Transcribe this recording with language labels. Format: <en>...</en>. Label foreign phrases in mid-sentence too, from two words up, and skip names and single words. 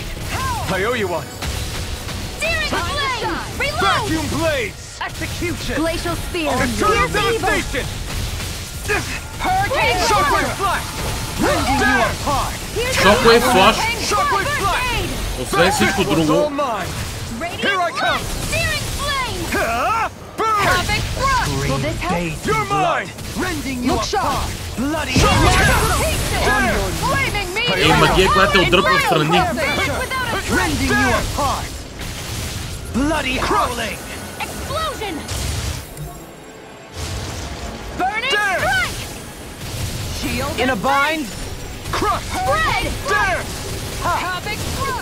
<en>I owe you one. Searing flame. Reload. Vacuum Blades! Execution. Glacial spear. Eternal Fierce evil. Devastation! Hurricane Shockwave Flash! Rending you There. apart. Here's a Shockwave Flash. Shockwave First Flash! aid.</en> <bg>Освен всичко</bg> <en>What's all</en> <bg>друго,</bg> <en>mine? Radiant Here I come. light. Searing flame. Burn! Havoc thrust! Will this help? Bathed You're in blood. mine! Rending you Look apart. sharp. Bloody There! Flaming meteor!</en> <bg>Ей, магия, която те отдръпва встрани.</bg> <en>Rending you apart. Bloody howling. Explosion. Burning There. strike. Shield In a and bind. Crush! Spread. There! Havoc thrust!</en>